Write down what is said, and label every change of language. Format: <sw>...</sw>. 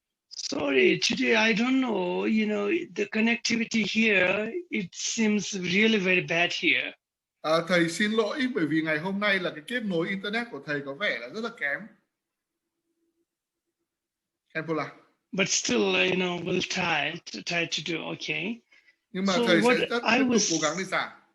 <en>Sorry, today I don't know, the connectivity here, it seems really very bad here.</en> <vi>Thầy xin lỗi bởi vì ngày hôm nay là cái kết nối internet của thầy có vẻ là rất là kém. Anpola.</vi> <en>But still, we'll try to do okay.</en> <vi>Nhưng mà thầy sẽ rất tiếp tục cố gắng để giảng.</vi>